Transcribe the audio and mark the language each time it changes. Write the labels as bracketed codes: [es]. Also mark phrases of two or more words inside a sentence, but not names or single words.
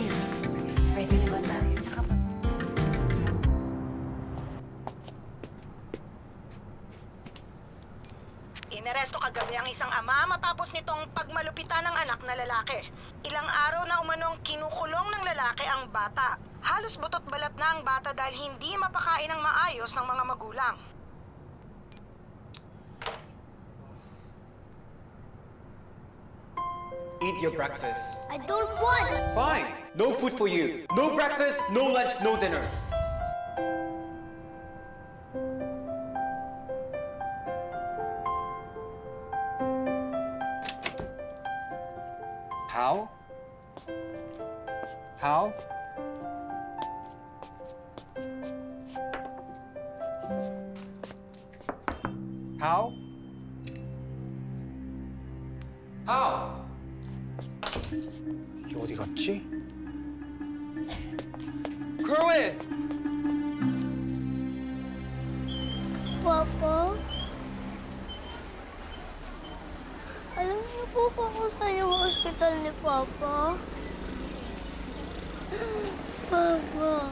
[tl] Ready na ba tayo? Inaresto kagabi ang isang ama matapos nitong pagmalupitan ng anak na lalaki. Ilang araw na umanong kinukulong ng lalaki ang bata. Halos butot balat na ang bata dahil hindi mapakain ng maayos ng mga magulang. [en] Eat your breakfast. I don't want! Fine. No food for you. No breakfast, no lunch, no dinner. How? How? How? How? [ko] 이게 어디 갔지? [tl] Kerwin! Papa? Alam niyo po ba kung saan yung hospital ni Papa? Papa?